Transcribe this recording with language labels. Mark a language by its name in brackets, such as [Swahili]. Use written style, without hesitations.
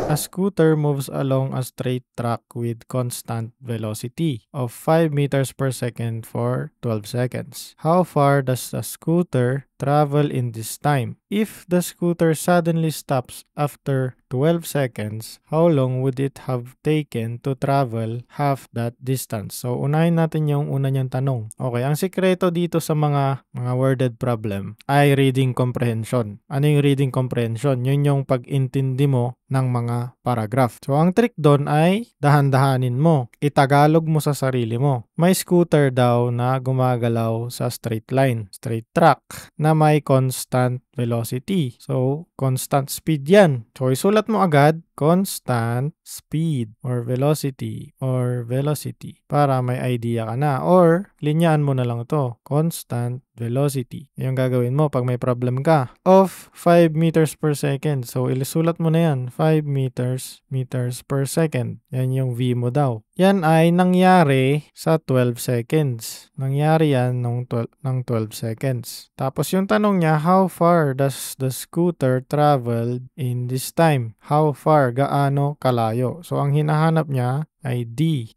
[English] A scooter moves along a straight track with constant velocity of 5 meters per second for 12 seconds. How far does the scooter travel in this time? If the scooter suddenly stops after 12 seconds, how long would it have taken to travel half that distance? [Filipino] So, unahin natin yung una niyang tanong. Okay, ang sikreto dito sa mga worded problem ay reading comprehension. Ano yung reading comprehension? Yun yung pag-intindi mo ng mga paragraph. So, ang trick doon ay dahan-dahanin mo. Itagalog mo sa sarili mo. May scooter daw na gumagalaw sa straight line, straight track, na may constant velocity. So, constant speed yan. So, isulat mo agad, constant speed or velocity para may idea ka na. Or, linyaan mo na lang to, constant velocity. Yung gagawin mo pag may problem ka. [English] Of 5 meters per second. [Filipino] So, ilisulat mo na yan, 5 meters per second. Yan yung V mo daw. Yan ay nangyari sa 12 seconds. Nangyari yan ng 12 seconds. Tapos yung tanong niya, [English] how far does the scooter travel in this time? How far? [Filipino] Gaano kalayo? So, ang hinahanap niya ay D.